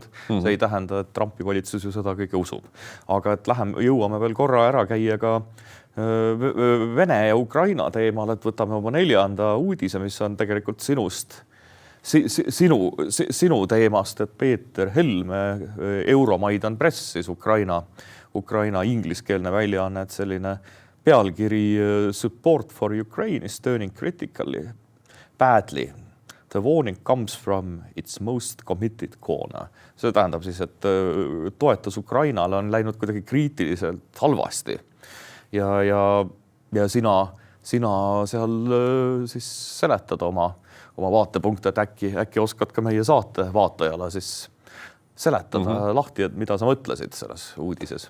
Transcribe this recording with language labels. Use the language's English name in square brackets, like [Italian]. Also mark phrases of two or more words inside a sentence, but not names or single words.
[Estonian] See ei tähenda, et Trumpi valitsus ju seda kõike usub. Aga et jõuame veel korra ära käia ka Vene ja Ukraina teemal, et võtame oma 4. uudise, mis on tegelikult sinu teemast, et Peeter Helme Euromaidan Press, siis Ukraina ingliskeelne väljaanne, et selline pealkiri [English] Support for Ukraine is turning critically badly. The warning comes from its most committed corner. [Estonian] See tähendab siis, et toetus Ukrainale on läinud kuidagi kriitiliselt halvasti. Ja sina seal siis seletad oma vaatepunkte, et äkki oskad ka meie saate vaatajale siis seletada lahti, et mida sa mõtlesid selles uudises.